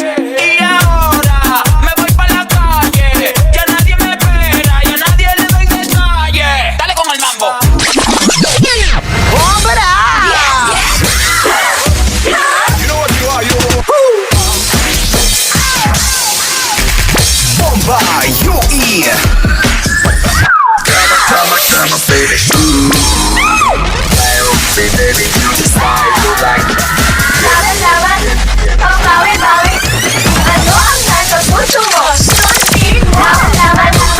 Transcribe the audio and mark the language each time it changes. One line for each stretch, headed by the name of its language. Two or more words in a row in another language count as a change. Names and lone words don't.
Spanish: Y ahora me voy para la calle, ya nadie me espera, ya nadie le doy detalles. Dale con el mambo. Bomba, UE.
Filipino: Laban-laban, pambawi-bawi. Ano ang nasa puso mo? Suntin mo. Laban-laban.